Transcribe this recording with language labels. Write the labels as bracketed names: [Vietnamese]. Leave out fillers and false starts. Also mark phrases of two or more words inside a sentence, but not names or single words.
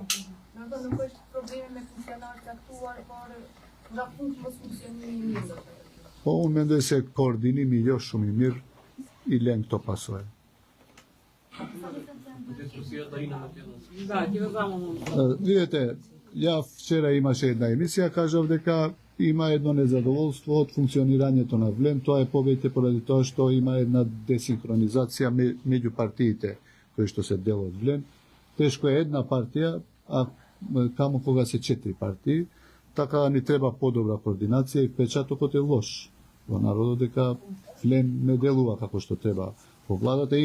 [Albanian] Nuk është probleme me funksionarë caktuar, por nga punkti mos funksionimi i mirë. Po unë mendoj se koordinimi jo shumë i mirë i lën këto pasojë. [Macedonian] Vidite, ja вчера имаше една емисија, кажав дека има едно незадоволство од функционирањето на Влен, тоа е повеќе поради тоа што има една десинхронизација меѓу партиите кои што се дел од Влен. Тешко е една партија, а камо кога се 4 партии, така ни треба подобра координација и впечатокот е лош во народот дека Влен не делува како што треба во владата.